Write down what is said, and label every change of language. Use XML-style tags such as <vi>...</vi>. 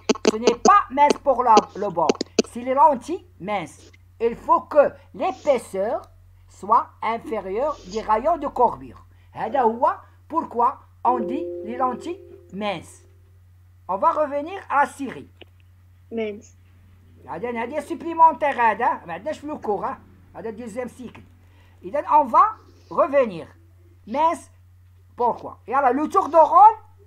<fr>Ce n'est pas mince pour le bord, c'est les lentilles minces. Il faut que l'épaisseur soit inférieure des rayons de courbure.</fr> <ar>هذا هو</ar> <fr>pourquoi on dit les lentilles minces. On va revenir à la série. Mince.</fr> <ar>هذا supplémentaire هذا ما عندناش في لو كور هذا</ar> <fr>deuxième cycle. إذا on va revenir. Mince, pourquoi? يلا le tour de rôle.</fr>